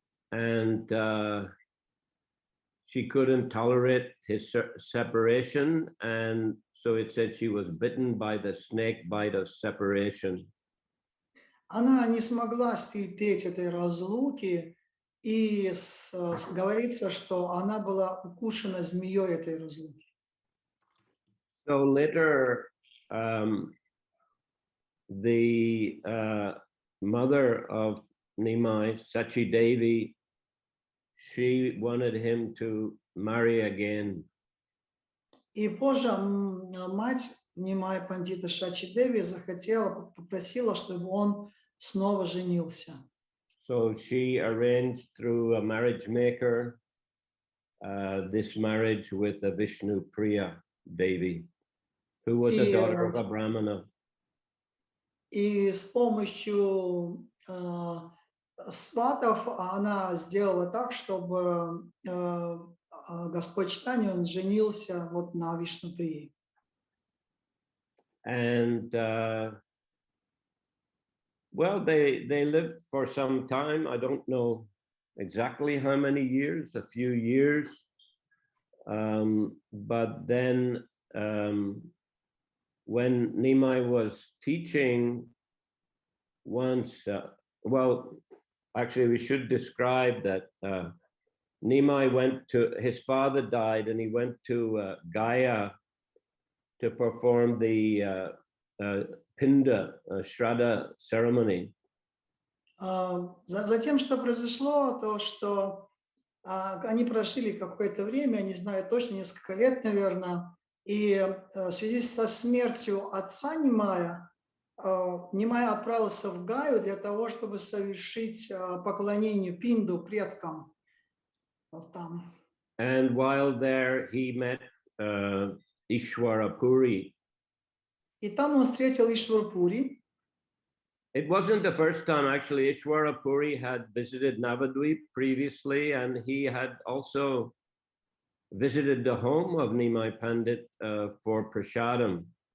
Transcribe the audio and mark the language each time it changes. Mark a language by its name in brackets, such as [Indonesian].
[English] And she couldn't tolerate his separation, and so it said she was bitten by the snake bite of separation. [Russian] Она не смогла стерпеть этой разлуки, И говорится, что она была укушена змеей этой разлуки. [English] So later, the mother of Nimai, Sachi Devi, she wanted him to marry again. [Russian] И позже мать Нимая Пандита Шачи Деви попросила, чтобы он снова женился. [English] So she arranged through a marriage maker this marriage with a Vishnu Priya Devi, who was a daughter of a Brahmana. [Russian] И с помощью сватов она сделала так, чтобы Господь Чайтанья, он женился вот на Вишнуприи. [English] And well, they lived for some time. I don't know exactly how many years, a few years. But then when Nimai was teaching once, well, actually we should describe that Nimai went to, his father died and he went to Gaya to perform the Pinda, Shraddha ceremony. [Russian] Затем, что произошло, то, что они прожили какое-то время, не знаю точно, несколько лет, наверное, и в связи со смертью отца Нимая, Нимай отправился в Гаю для того, чтобы совершить поклонение Пинду, предкам. Вот там. [English] And while there, he met Ishwara Puri. [Russian] И там он встретил Ишварпури. [English] It wasn't the first time, actually. Ishwara Puri had visited Navadvip previously, and he had also visited the home of Nimai Pandit for prasadam.